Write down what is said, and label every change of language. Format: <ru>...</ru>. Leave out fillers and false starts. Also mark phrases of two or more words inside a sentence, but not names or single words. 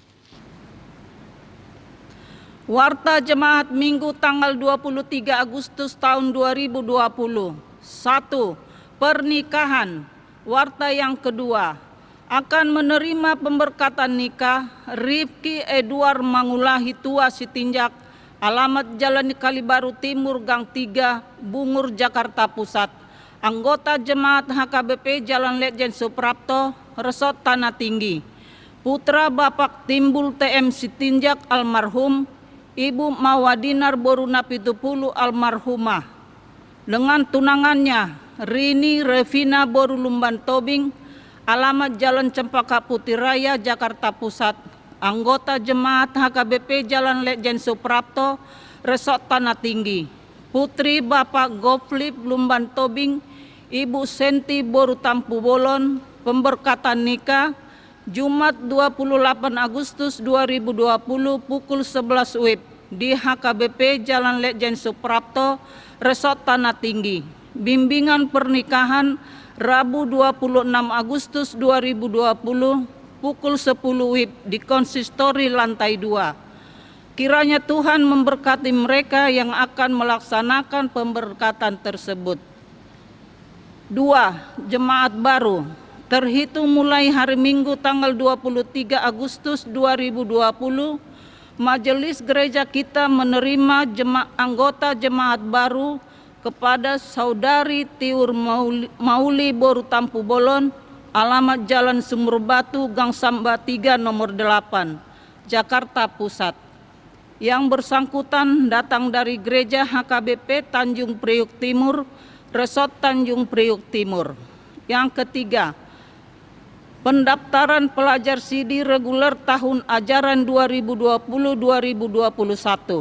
<id>Warta Jemaat Minggu tanggal 23 Agustus tahun 2020. 1. Pernikahan. Warta yang kedua. Akan menerima pemberkatan nikah Rifki Edward Mangulahi Tua Sitinjak, alamat Jalan Kalibaru Timur Gang 3, Bungur, Jakarta Pusat. Anggota Jemaat HKBP Jalan Letjen Suprapto, Resort Tanah Tinggi. Putra Bapak Timbul TM Sitinjak almarhum, Ibu Mawadinar Boruna Pitupulu almarhumah. Dengan tunangannya Rini Revina Borulumban Tobing, alamat Jalan Cempaka Putih Raya, Jakarta Pusat. Anggota Jemaat HKBP Jalan Letjen Suprapto, Resort Tanah Tinggi. Putri Bapak Goflip Lumban Tobing, Ibu Senti Boru Tampu Bolon, pemberkatan nikah Jumat 28 Agustus 2020 pukul 11 WIB di HKBP Jalan Lejen Suprapto, Resort Tanah Tinggi. Bimbingan pernikahan Rabu 26 Agustus 2020 pukul 10 WIB di konsistori lantai 2. Kiranya Tuhan memberkati mereka yang akan melaksanakan pemberkatan tersebut. 2. Jemaat baru. Terhitung mulai hari Minggu tanggal 23 Agustus 2020, Majelis Gereja kita menerima anggota jemaat baru kepada Saudari Tiur Mauli Boru Tampu Bolon, alamat Jalan Sumur Batu, Gang Samba 3 nomor 8, Jakarta Pusat. Yang bersangkutan datang dari Gereja HKBP Tanjung Priuk Timur, Resort Tanjung Priuk Timur. Yang ketiga, pendaftaran pelajar CD reguler tahun ajaran 2020-2021.</id>